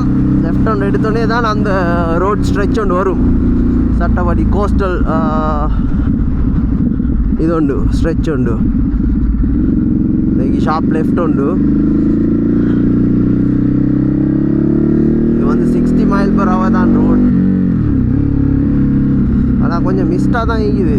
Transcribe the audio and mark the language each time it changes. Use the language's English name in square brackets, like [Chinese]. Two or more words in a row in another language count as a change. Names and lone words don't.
[Tamil] லெஃப்ட் ஒன்று எடுத்தோடனே தான் அந்த ரோட் ஸ்ட்ரெச் ஒன்று வரும். சட்டப்படி கோஸ்டல் [Tulu] ಇದೊಂದು ಸ್ಟ್ರೆಚ್ ಉಂಡು. ಈ ಶಾಪ್ ಲೆಫ್ಟ್ ಉಂಡು. [Tamil] இது வந்து 60 mph தான் ரோட். ஆனால் கொஞ்சம் மிஸ்டாக தான் இருக்குது.